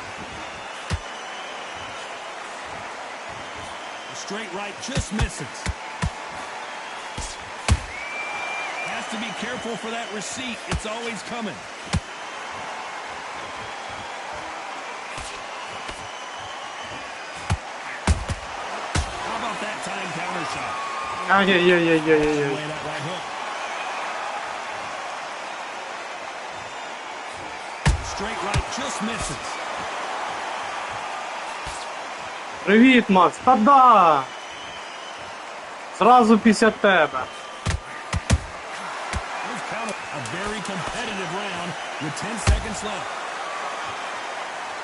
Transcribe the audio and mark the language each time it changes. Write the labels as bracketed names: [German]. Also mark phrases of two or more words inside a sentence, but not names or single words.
[English] The straight right just misses. Has to be careful for that receipt. It's always coming. That time counter shot. Ай-яй-яй-яй-яй-яй. That right hook. Straight right just misses. [Ukrainian] Привіт, Макс. Та-да! Зразу після тебе. [English] A very competitive round with 10 seconds left.